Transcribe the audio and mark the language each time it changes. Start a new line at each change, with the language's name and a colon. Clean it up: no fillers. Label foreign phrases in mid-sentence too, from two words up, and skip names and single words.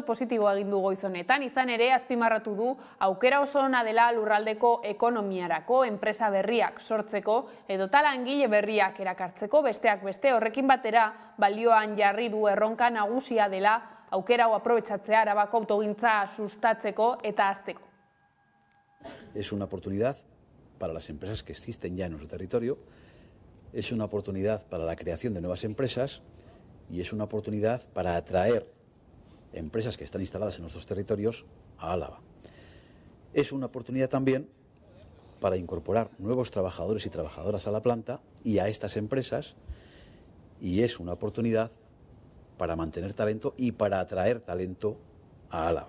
Basque: positiboa egin du goiz honetan, izan ere azpimarratu du aukera oso ona dela lurraldeko ekonomiarako enpresa berriak sortzeko edota langile berriak erakartzeko besteak beste horrekin batera balioan jarri du erronka nagusia dela aukera hau aprobetxatzea Arabako autogintza sustatzeko eta hazteko.
Spanish: Es una oportunidad para las empresas que existen ya en nuestro territorio, es una oportunidad para la creación de nuevas empresas y es una oportunidad para atraer empresas que están instaladas en nuestros territorios a Álava. Es una oportunidad también para incorporar nuevos trabajadores y trabajadoras a la planta y a estas empresas y es una oportunidad para mantener talento y para atraer talento a Álava.